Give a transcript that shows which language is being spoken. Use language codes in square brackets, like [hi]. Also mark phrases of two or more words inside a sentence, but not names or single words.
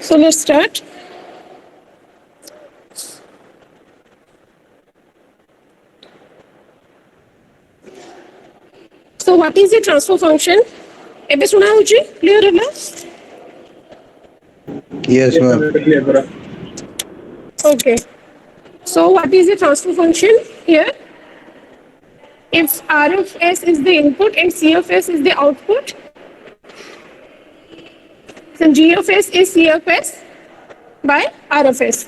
[en] So let's start. So what is the transfer function? [or] ଏବେ ଶୁଣା ହେଉଛି କ୍ଲିୟର ହେଲା? [en] Yes, ma'am. Okay. So what is the transfer function here? If R of S is the input and C of S is the output, then G of S is C of S by R of S.